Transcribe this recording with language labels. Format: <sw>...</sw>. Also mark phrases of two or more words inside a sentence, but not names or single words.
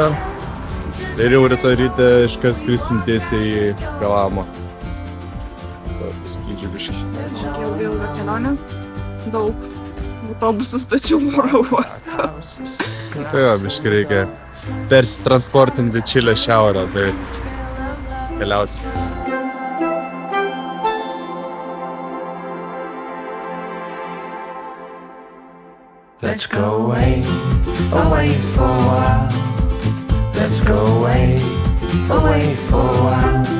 <lt>Ir jau rytoj ryte iškart skrisim tiesiai į Kalamą. Paskrydžiu biškį. Tokia ilga kelionė. Daug autobusų stočių oro uosto. Tai jo, biškį reikia persitransportinti Čilę šiaurę, tai keliausim.</lt> <en>Let's go away, away for a while. Let's go away, away for a while.</en>